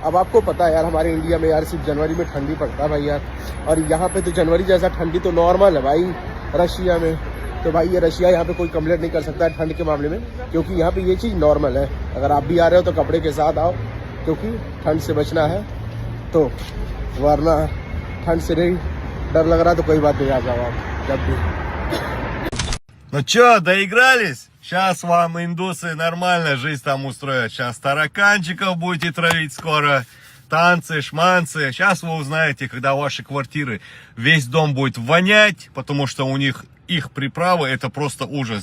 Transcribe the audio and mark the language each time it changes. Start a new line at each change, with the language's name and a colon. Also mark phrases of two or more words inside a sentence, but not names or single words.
Hindi: अब आपको पता है यार, हमारे इंडिया में यार सिर्फ जनवरी में ठंडी पड़ता है भाई यार, और यहाँ पे तो जनवरी जैसा ठंडी तो नॉर्मल है भाई रशिया में। तो भाई ये रशिया यहाँ पे कोई कंप्लेंट नहीं कर सकता है ठंड के मामले में, क्योंकि यहाँ पे ये चीज़ नॉर्मल है। अगर आप भी आ रहे हो तो कपड़े के साथ आओ, क्योंकि ठंड से बचना है, तो वरना ठंड से नहीं डर लग रहा तो कोई बात नहीं, आ जाओ आप जब भी।
Russian: Ну чё, доигрались? Сейчас вам индусы нормально жизнь там устроят. Сейчас тараканчиков будете травить скоро. Танцы, шманцы. Сейчас вы узнаете, когда ваши квартиры весь дом будет вонять, потому что у них их приправы, это просто ужас.